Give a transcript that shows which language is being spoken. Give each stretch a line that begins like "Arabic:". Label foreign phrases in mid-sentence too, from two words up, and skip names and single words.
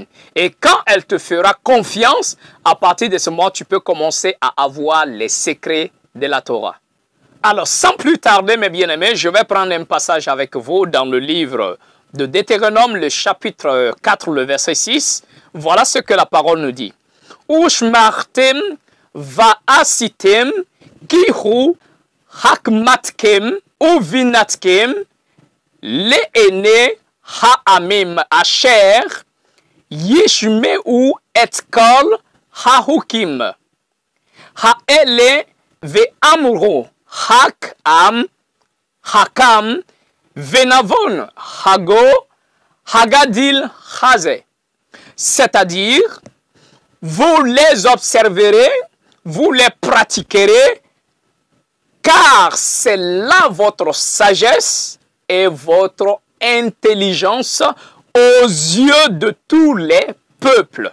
French: Et quand elle te fera confiance, à partir de ce moment, tu peux commencer à avoir les secrets de la Torah. Alors, sans plus tarder, mes bien-aimés, je vais prendre un passage avec vous dans le livre de Deutéronome, le chapitre 4, le verset 6. Voilà ce que la parole nous dit.
Hebrew: ושמרתם ועשיתם כי הוא חכמתכם ובינתכם לעיני העמים אשר ישמעון את כל החקים האלה ואמרו חכם ונבון הגוי הגדול הזה.
French: C'est-à-dire, vous les observerez, vous les pratiquerez, car c'est là votre sagesse et votre intelligence aux yeux de tous les peuples.